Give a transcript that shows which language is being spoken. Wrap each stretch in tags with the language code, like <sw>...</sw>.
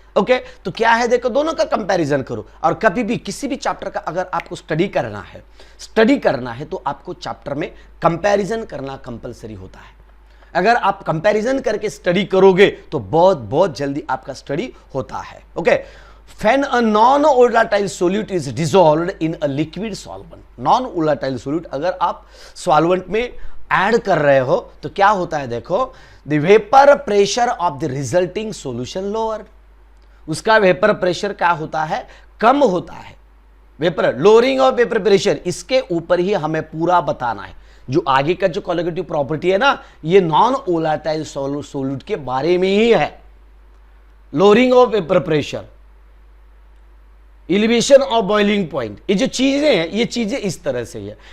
<hi>Okay, तो क्या है देखो, दोनों का कंपैरिजन करो। और कभी भी किसी भी चैप्टर का अगर आपको स्टडी करना है तो आपको चैप्टर में कंपैरिजन करना कंपलसरी होता है। अगर आप कंपैरिजन करके स्टडी करोगे तो बहुत बहुत जल्दी आपका स्टडी होता है।</hi> <en>okay, when a non-volatile solute is dissolved in a liquid solvent, non-volatile solute</en> <hi>अगर आप सॉल्वेंट में ऐड कर रहे हो तो क्या होता है देखो,</hi> <en>the vapor pressure of the resulting solution lower,</en> <hi>उसका वेपर प्रेशर क्या होता है, कम होता है। Vapour lowering of vapour pressure, इसके ऊपर ही हमें पूरा बताना है। जो आगे का जो कोलिगेटिव प्रॉपर्टी है ना, ये नॉन वोलेटाइल सॉल्यूट के बारे में ही है। Lowering of vapour pressure, elevation of boiling point, ये जो चीजें हैं, ये चीजें इस तरह से है।</hi>